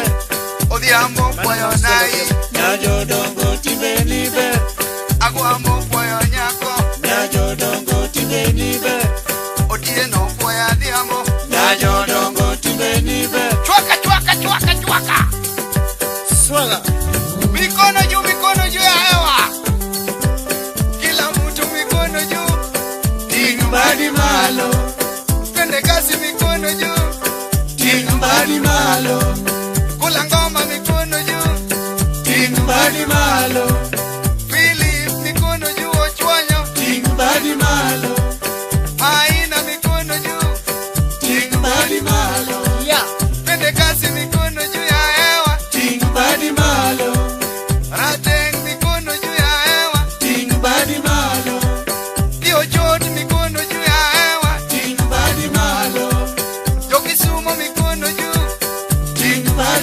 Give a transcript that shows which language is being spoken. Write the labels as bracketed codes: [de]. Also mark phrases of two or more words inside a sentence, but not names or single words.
[luo] odhiambo poya nai, nyajodongo timbe ni be, agwambo poya nyako, nyajodongo timbe ni be, otieno poya diambo, nyajodongo timbe ni be, chwaka, saga, [sw] mikono juu ya hewa, kila mtu mikono juu, [luo] ting mbadi malo, [sw] twende kasi mikono juu, [luo] ting mbadi [sw] malo, kula ngoma mikono juu, [luo] ting mbadi malo, [sw] Philip mikono juu ochwanyo, [luo] ting mbadi malo, [sw] Maina mikono juu, [luo] ting mbadi malo, [sw] twende kasi mikono juu ya hewa, [luo] ting mbadi malo, [sw] Rateng mikono juu ya hewa, [luo] ting mbadi malo, Dio Jod [sw] mikono juu ya hewa, [luo] ting mbadi malo, Jokisumo [sw] mikono juu, [luo] ting